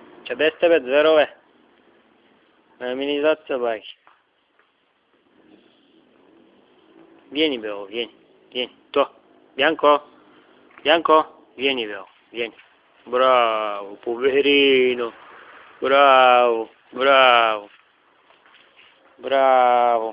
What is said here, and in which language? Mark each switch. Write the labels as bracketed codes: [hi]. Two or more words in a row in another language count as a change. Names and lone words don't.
[bg] Че без тебе, зверове? Ами ни зад собаки. [it] Vieni, Beo, vieni, vieni. To. Bianco, Bianco, vieni, Beo, vieni. Bravo, poverino. Bravo, bravo. Bravo.